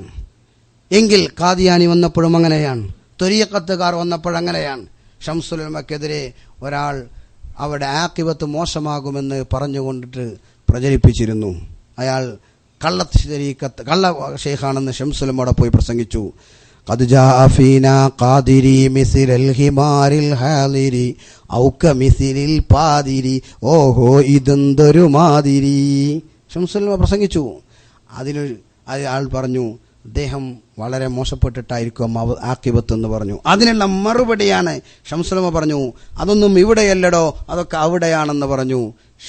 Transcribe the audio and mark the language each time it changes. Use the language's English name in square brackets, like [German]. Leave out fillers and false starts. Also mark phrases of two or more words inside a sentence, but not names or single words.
[Malayalam] എങ്കിൽ ഖാദിയാനി വന്നപ്പോഴും അങ്ങനെയാണ്. ത്വരീഖത്തുകാർ വന്നപ്പോഴങ്ങനെയാണ്. ശംസുൽ ഉലമക്കെതിരെ ഒരാൾ അവിടെ ആഖിബത്ത് മോശമാകുമെന്ന് പറഞ്ഞുകൊണ്ടിട്ട് പ്രചരിപ്പിച്ചിരുന്നു. അയാൾ കള്ള ഷെയ്ഖാണെന്ന് ശംസുൽ ഉലമയോടെ പോയി പ്രസംഗിച്ചു. [Arabic] قد جاء فينا قادري مثل الحمار الحاضر أو كمثل البادر [Malayalam] ഓഹോ ഇതെന്തൊരു മാതിരി ശംസുൽ ഉലമ പ്രസംഗിച്ചു. അയാൾ പറഞ്ഞു, അദ്ദേഹം വളരെ മോശപ്പെട്ടിട്ടായിരിക്കും ആഖിബത്ത് എന്ന് പറഞ്ഞു. അതിനുള്ള മറുപടിയാണ് ശംസുൽ ഉലമ പറഞ്ഞു, അതൊന്നും ഇവിടെയല്ലടോ, അതൊക്കെ അവിടെയാണെന്ന് പറഞ്ഞു.